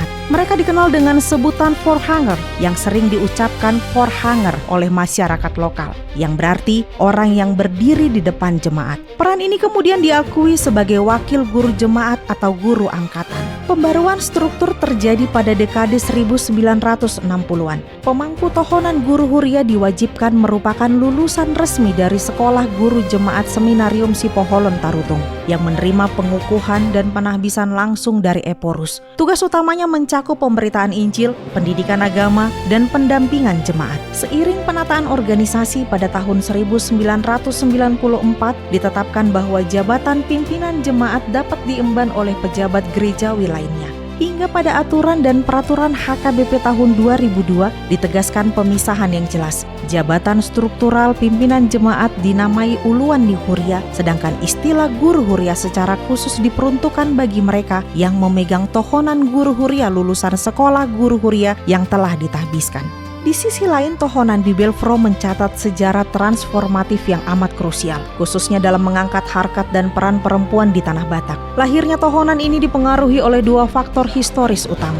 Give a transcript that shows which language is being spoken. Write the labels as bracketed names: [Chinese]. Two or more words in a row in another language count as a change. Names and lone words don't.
[Indonesian] Mereka dikenal dengan sebutan voorhanger yang sering diucapkan voorhanger oleh masyarakat lokal, yang berarti orang yang berdiri di depan jemaat. Peran ini kemudian diakui sebagai wakil guru jemaat atau guru angkatan. Pembaruan struktur terjadi pada dekade 1960-an. Pemangku tohonan guru Huria diwajibkan merupakan lulusan resmi dari Sekolah Guru Jemaat Seminarium Sipoholon Tarutung yang menerima pengukuhan dan penahbisan langsung dari Eporus. Tugas utamanya mencakup pemberitaan Injil, pendidikan agama, dan pendampingan jemaat. Seiring penataan organisasi pada tahun 1994, ditetapkan bahwa jabatan pimpinan jemaat dapat diemban oleh pejabat gerejawi lainnya. Hingga pada aturan dan peraturan HKBP tahun 2002 ditegaskan pemisahan yang jelas. Jabatan struktural pimpinan jemaat dinamai uluan di Huria, sedangkan istilah guru Huria secara khusus diperuntukkan bagi mereka yang memegang tohonan guru Huria lulusan sekolah guru Huria yang telah ditahbiskan. Di sisi lain, tohonan Bibelfro mencatat sejarah transformatif yang amat krusial, khususnya dalam mengangkat harkat dan peran perempuan di Tanah Batak. Lahirnya tohonan ini dipengaruhi oleh dua faktor historis utama.